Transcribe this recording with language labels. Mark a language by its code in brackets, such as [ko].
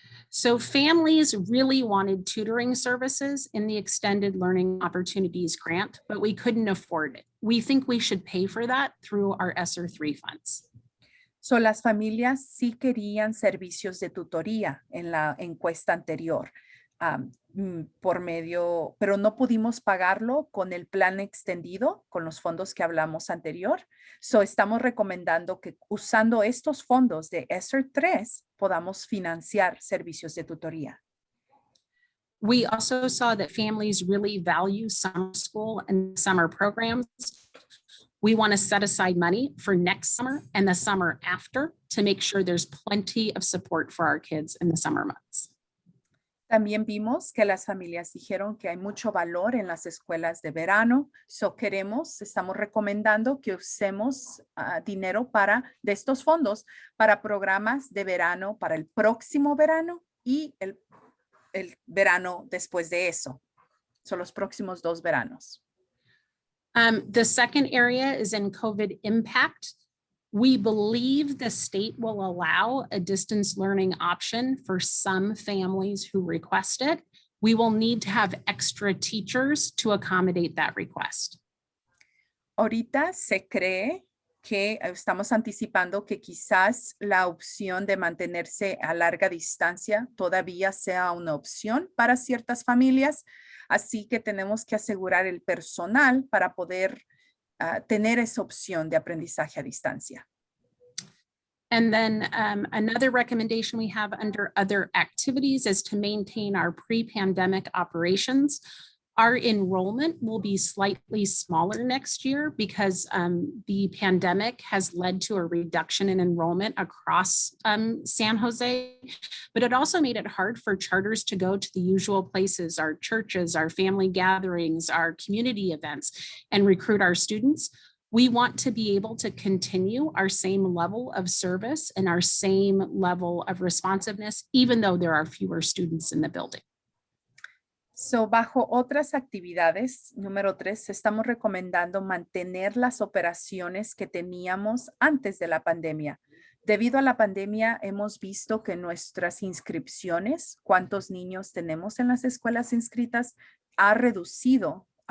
[en] So families really wanted tutoring services in the Extended Learning Opportunities Grant, but we couldn't afford it. We think we should pay for that through our Sr3 funds. [es] So, las familias sí querían servicios de tutoría en la encuesta anterior, por medio, pero no pudimos pagarlo con el plan extendido, con los fondos que hablamos anterior. So, estamos recomendando que usando estos fondos de Sr3 podamos financiar servicios de tutoría. [en] We also saw that families really value summer school and summer programs. We want to set aside money for next summer and the summer after to make sure there's plenty of support for our kids in the summer months. [es] También vimos que las familias dijeron que hay mucho valor en las escuelas de verano. So estamos recomendando que usemos dinero de estos fondos para programas de verano para el próximo verano y el verano después de eso. Son los próximos 2 veranos. [en] The second area is in COVID impact. We believe the state will allow a distance learning option for some families who request it. We will need to have extra teachers to accommodate that request. [es] Ahorita se cree que estamos anticipando que quizás la opción de mantenerse a larga distancia todavía sea una opción para ciertas familias. Así que tenemos que asegurar el personal para poder tener esa opción de aprendizaje a distancia. [en] And then another recommendation we have under other activities is to maintain our pre-pandemic operations. Our enrollment will be slightly smaller next year because the pandemic has led to a reduction in enrollment across San Jose, but it also made it hard for charters to go to the usual places, our churches, our family gatherings, our community events, and recruit our students. We want to be able to continue our same level of service and our same level of responsiveness, even though there are fewer students in the building. [es] So, bajo otras actividades, número 3, estamos recomendando mantener las operaciones que teníamos antes de la pandemia. Debido a la pandemia, hemos visto que nuestras inscripciones, cuántos niños tenemos en las escuelas inscritas, ha reducido.